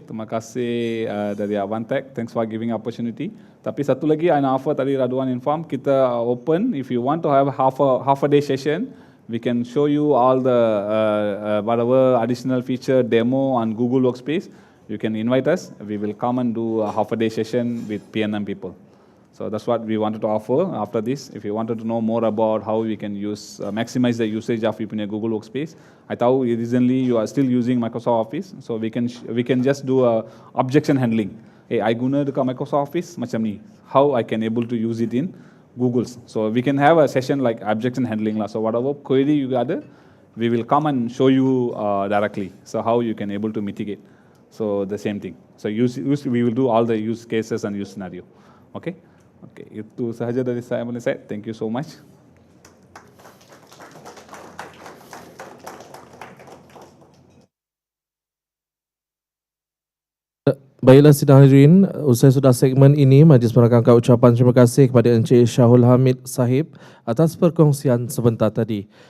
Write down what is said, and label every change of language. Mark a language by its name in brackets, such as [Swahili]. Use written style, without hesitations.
[Malay] Terima kasih dari Avantech. [English] Thanks for giving opportunity. [Malay] Tapi satu lagi, [English] I [Malay] nak [English] offer [Malay] tadi [English] Radwan inform, [Malay] kita [English] open. If you want to have half a day session, we can show you all the whatever additional feature demo on Google Workspace. you can invite us. We will come and do a half a day session with PNM people. So that's what we wanted to offer after this. If you wanted to know more about how we can use, maximize the usage of your Google Workspace, I thought recently you are still using Microsoft Office, so we can just do a objection handling. Hey, I [Malay] guna dekat [English] Microsoft Office [Malay] macam ni. [English] How I can able to use it in Google's. So we can have a session like objection handling. So whatever query you gather, we will come and show you directly. So how you can able to mitigate. So the same thing. So we will do all the use cases and use scenario. Okay. [Malay] Okay, itu sahaja dari saya. [English] Thank you so much. [Malay] Baiklah sidang hadirin, usai sudah segmen ini, Majlis merakamkan ucapan terima kasih kepada Encik Syahul Hamid Sahib atas perkongsian sebentar tadi.